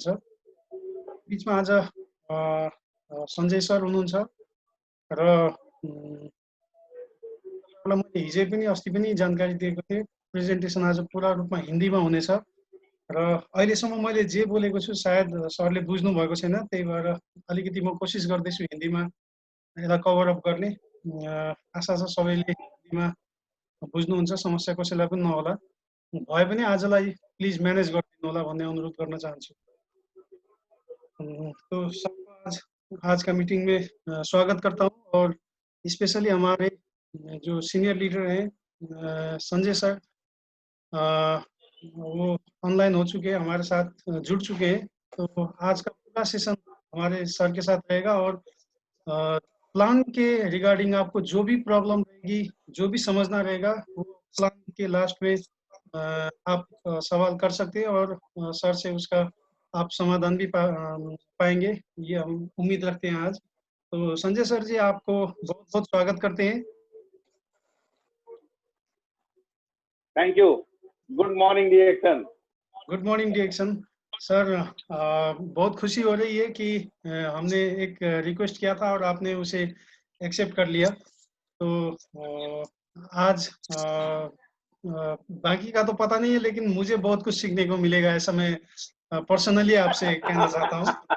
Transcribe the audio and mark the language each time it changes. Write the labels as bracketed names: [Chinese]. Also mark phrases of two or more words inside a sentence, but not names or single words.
[Nepali] बिचमा आज सञ्जय सर हुनुहुन्छ र मैले हिजै पनि अस्ति पनि जानकारी दिएको थिएँ प्रेजेन्टेसन आज पुरा रूपमा हिन्दीमा हुनेछ र अहिलेसम्म मैले जे बोलेको छु सायद सरले बुझ्नु भएको छैन, त्यही भएर अलिकति म कोसिस गर्दैछु हिन्दीमा यसलाई [English] cover up [Nepali] गर्ने। आशा छ सबैले हिन्दीमा बुझ्नुहुन्छ, समस्या कसैलाई पनि नहोला। भए पनि आजलाई [English] please manage [Nepali] गरिदिनु होला भन्ने अनुरोध गर्न चाहन्छु। [Hindi] तो सबको आज का मीटिंग में स्वागत करता हूँ और स्पेशली हमारे जो [English] senior leader [Hindi] हैं संजय सर, वो ऑनलाइन हो चुके हैं, हमारे साथ जुड़ चुके हैं। तो आज का पूरा सेशन हमारे सर के साथ रहेगा और प्लान के रिगार्डिंग आपको जो भी प्रॉब्लम रहेगी, जो भी समझना रहेगा, वो प्लान के लास्ट में आप सवाल कर सकते हैं और सर से उसका आप समाधान भी पाएंगे, ये हम उम्मीद रखते हैं आज। तो संजय सर जी, आपको बहुत बहुत स्वागत करते हैं। [English] thank you. good morning direction. good morning direction sir. [Hindi] बहुत खुशी हो रही है कि हमने एक रिक्वेस्ट किया था और आपने उसे एक्सेप्ट कर लिया। तो आज बाकी का तो पता नहीं है, लेकिन मुझे बहुत कुछ सीखने को मिलेगा, ऐसा मैं पर्सनली आपसे कहना चाहता हूँ।